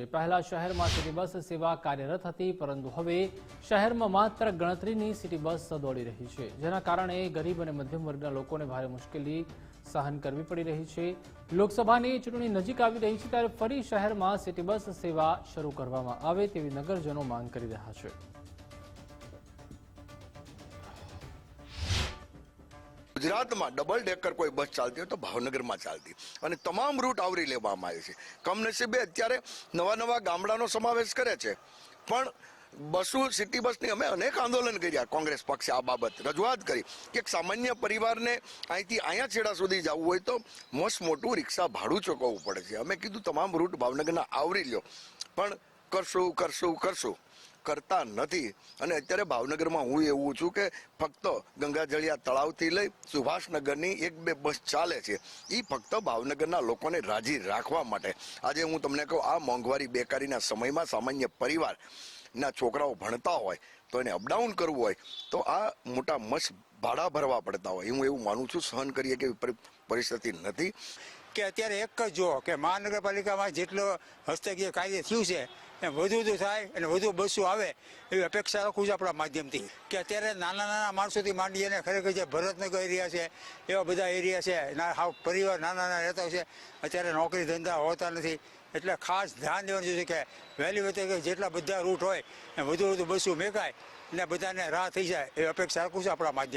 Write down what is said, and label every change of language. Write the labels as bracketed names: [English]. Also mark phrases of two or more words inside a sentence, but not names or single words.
[Gujarati] પહેલા શહેરમાં [English] city bus [Gujarati] સેવા કાર્યરત હતી, પરંતુ હવે શહેરમાં માત્ર ગણતરીની [English] city bus [Gujarati] દોડી રહી છે, જેના કારણે ગરીબ અને મધ્યમ વર્ગના લોકોને ભારે મુશ્કેલી સહન કરવી પડી રહી છે। લોકસભાની ચૂંટણી નજીક આવી રહી છે, ત્યારે ફરી શહેરમાં [English] city bus [Gujarati] સેવા શરૂ કરવામાં આવે તેવી નગરજનો માંગ કરી રહ્યા છે। ગુજરાત મેં [English] double decker [Gujarati] કોઈ બસ ચાલતી હો તો ભાવનગર મેં ચાલતી ઔર તમામ રૂટ આવરી લેવામાં આવે છે। કમનસીબે અત્યારે નવા નવા ગામડાનો સમાવેશ કરે છે, પણ બસો [English] city bus [Gujarati] ને અમે અનેક આંદોલન કર્યા। કોંગ્રેસ પક્ષે આ બાબત રજૂઆત કરી કે એક સામાન્ય પરિવાર ને અહીંથી અહીંયા છેડા સુધી જવું હોય તો મસ્ત મોટું રિક્ષા ભાડું ચૂકવવું પડે છે। અમે કીધું તમામ રૂટ ભાવનગરના આવરી લ્યો, પણ કરશું કરશું કરશું કરતા નહીં। અને અત્યારે ભાવનગરમાં હું એવું છું કે ફક્ત ગંગાજળિયા તળાવથી લઈ સુભાષનગરની એક બે બસ ચાલે છે, ઈ ફક્ત ભાવનગરના લોકોને રાજી રાખવા માટે। આજે હું તમને કહું, આ મોંઘવારી બેકારીના સમયમાં સામાન્ય પરિવાર ના છોકરાઓ ભણતા હોય તો એને અપડાઉન કરવું હોય તો આ મોટા મસ્ત ભાડા ભરવા પડતા હોય। હું એવું માનું છું, સહન કરીએ કે પરિસ્થિતિ નથી કે અત્યારે એક જ જો કે મહાનગરપાલિકામાં જેટલો હસ્તકીય કાર્ય થયું છે એ વધુ થાય અને વધુ બસો આવે એવી અપેક્ષા રાખું છું આપણા માધ્યમથી। કે અત્યારે નાના નાના માણસોથી માંડી અને ખરેખર જે ભરતનગર એરિયા છે એવા બધા એરિયા છે, હાવ પરિવાર નાના નાના રહેતા હોય છે, અત્યારે નોકરી ધંધા હોતા નથી, એટલે ખાસ ધ્યાન દેવાનું છે કે વહેલી વખતે જેટલા બધા રૂટ હોય એ વધુ બસો મેકાય ને બધાને રાહ થઈ જાય એ અપેક્ષા રાખું છું આપણા માધ્યમ।